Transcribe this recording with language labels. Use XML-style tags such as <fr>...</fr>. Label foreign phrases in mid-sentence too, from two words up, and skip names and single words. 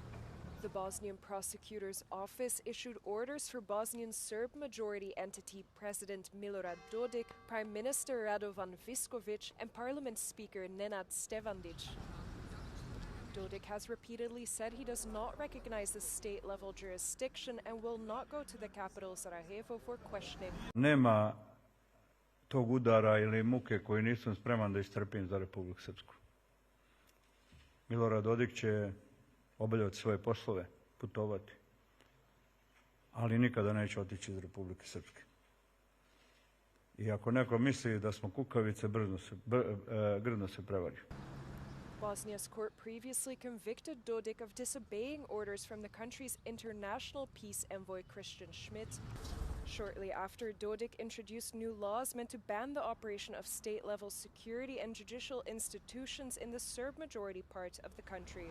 <en>The Bosnian prosecutor's office issued orders for Bosnian Serb majority entity President Milorad Dodik, Prime Minister Radovan Viskovic, and Parliament Speaker Nenad Stevandic. Dodik has repeatedly said he does not recognize the state-level jurisdiction and will not go to the capital Sarajevo for questioning.</en> <sr>Nema tog udara ili muke koju nisam spreman da istrpim za Republiku Srpsku. Milorad Dodik će obavljati svoje poslove, putovati, ali nikada neće otići iz Republike Srpske. I ako neko misli da smo kukavice, grdno se prevari.</sr> <en>Bosnia's court previously convicted Dodik of disobeying orders from the country's international peace envoy Christian Schmidt. Shortly after, Dodik introduced new laws meant to ban the operation of state-level security and judicial institutions in the Serb-majority part of the country.</en>